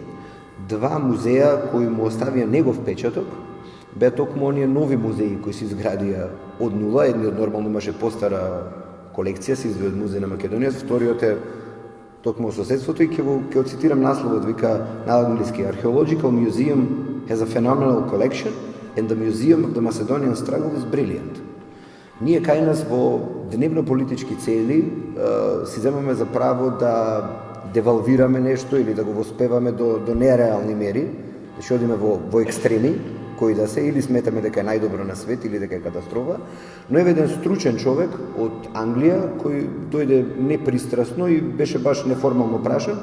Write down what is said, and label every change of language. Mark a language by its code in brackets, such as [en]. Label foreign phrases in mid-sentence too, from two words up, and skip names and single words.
[mk] Два музеја кои му оставија негов печаток беа токму оние нови музеи кои се изградија од нула. Едниот нормално имаше постара колекција, се изведе од Музеј на Македонија, вториот е токму соседството и ќе цитирам насловот, вика на англиски: [en] Archaeological Museum has a phenomenal collection and the Museum of the Macedonian Struggle is brilliant. [mk] Ние кај нас во дневно-политички цели си земаме за право да девалвираме нешто или да го воспеваме до нереални мери, да ќе одиме во екстреми, кои да се, или сметаме дека е најдобро на свет, или дека е катастрофа, но е еден стручен човек од Англија, кој дојде непристрасно и беше баш неформално прашан.